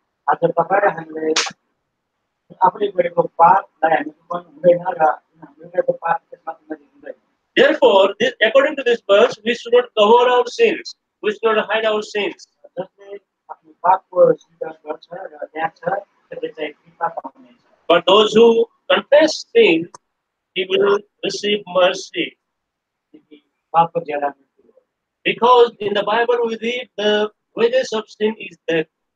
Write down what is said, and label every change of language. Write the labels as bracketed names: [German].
[Nepali] आज तपाईँ र हामीले आफूले गरेको पापलाई हामी पनि हुँदैन र हामीले गरेको पाप त्यसमा पनि हुँदैन। [English] Therefore, according to this verse, we should not cover our sins. We should not hide our sins. [Nepali] जसले आफ्नो पापको स्वीकार गर्छ र त्याग्छ त्यसले चाहिँ कृपा पाउनेछ। [English] But those who confess sin, he will receive mercy. [Nepali] पापको ज्याला मृत्यु हो। [English] Because in the Bible we read the wages of sin is death.